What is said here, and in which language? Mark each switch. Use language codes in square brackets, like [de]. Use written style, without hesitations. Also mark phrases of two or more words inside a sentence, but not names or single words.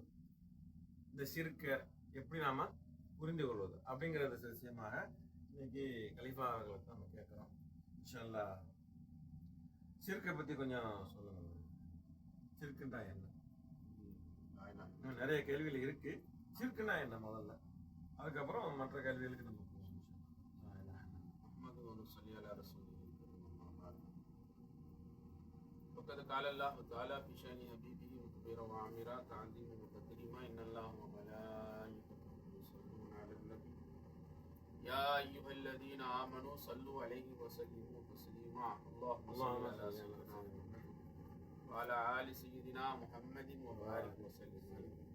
[ta] இந்த ஷிர்க்கை எப்படி நாம புரிந்து கொள்வது அப்படிங்கிறது விஷயமாக இன்னைக்கு கலிஃபா அவர்களுக்கு நம்ம கேட்கிறோம். [ar] إن شاء الله [ta] ஷிர்க்கை பத்தி கொஞ்சம் சொல்லுங்க. ஷிர்க்குன்னா என்ன? நிறைய கேள்விகள் இருக்கு. ஷிர்க்குன்னா என்ன முதல்ல, அதுக்கப்புறம் மற்ற கேள்விகளுக்கு நம்ம போவோம். [ar] وقد قال الله تعالى في شأن حبيبه مخبرا وعامرا تعظيما وتكريما إن الله وملائكته يصلون على النبي يا أيها الذين آمنوا صلوا عليه وسلموا تسليما اللهم صل على سيدنا محمد وعلى آل سيدنا محمد وبارك وسلم عليه.